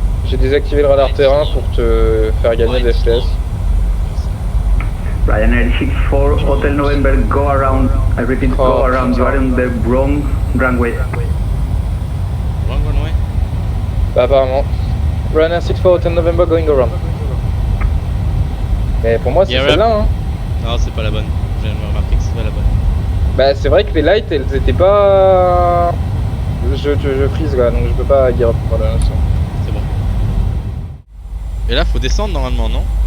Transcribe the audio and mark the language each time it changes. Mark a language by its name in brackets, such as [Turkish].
[French] J'ai désactivé le radar terrain pour te faire gagner des FPS. [English] Ryanair 64 Hotel November, go around. I repeat, go around. You are on the wrong runway. Wrong runway? [French] Bah apparemment. [English] Ryanair 64 Hotel November going around. [French] Mais pour moi c'est Yeah, celle-là hein. Non, c'est pas la bonne. Je viens de me remarquer que c'est pas la bonne. Bah c'est vrai que les lights elles étaient pas... Je freeze là donc je peux pas dire pour l'instant. C'est bon. Et là, faut descendre normalement, non?